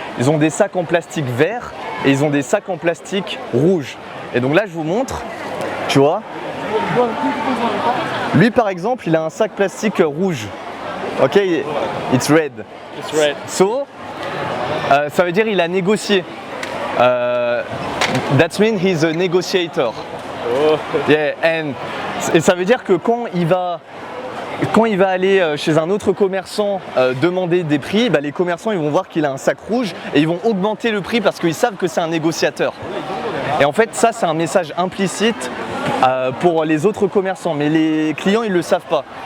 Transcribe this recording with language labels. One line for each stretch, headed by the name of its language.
French: Ils ont des sacs en plastique verts et ils ont des sacs en plastique rouges. Et donc là, je vous montre, tu vois. Lui, par exemple, il a un sac plastique rouge.
English: Ok, it's red. It's red.
French: So, ça veut dire il a négocié.
English: That means he's a negotiator. Oh.
French: Yeah, et ça veut dire que quand il va aller chez un autre commerçant demander des prix, bah, les commerçants ils vont voir qu'il a un sac rouge et ils vont augmenter le prix parce qu'ils savent que c'est un négociateur. Et en fait, ça c'est un message implicite pour les autres commerçants, mais les clients ils le savent pas.